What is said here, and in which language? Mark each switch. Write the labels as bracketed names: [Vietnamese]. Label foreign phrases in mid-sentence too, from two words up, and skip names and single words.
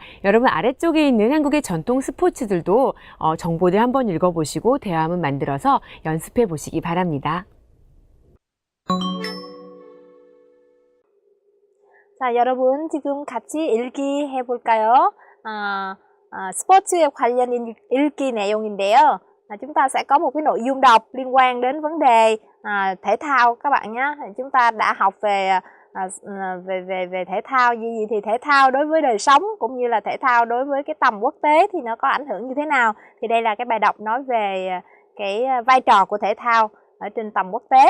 [Korean] 여러분 아래쪽에 있는 한국의 전통 스포츠들도 정보들 한번 읽어보시고 대화문 만들어서 연습해 보시기 바랍니다. 자, 여러분 지금 같이 읽기 해볼까요? 스포츠에 관련 읽기 내용인데요. [Vietnamese] Chúng ta sẽ có một cái nội dung đọc liên quan đến vấn đề thể thao các bạn nhé. Chúng ta đã học về về thể thao gì thì thể thao đối với đời sống cũng như là thể thao đối với cái tầm quốc tế thì nó có ảnh hưởng như thế nào. Thì đây là cái bài đọc nói về cái vai trò của thể thao ở trên tầm quốc tế.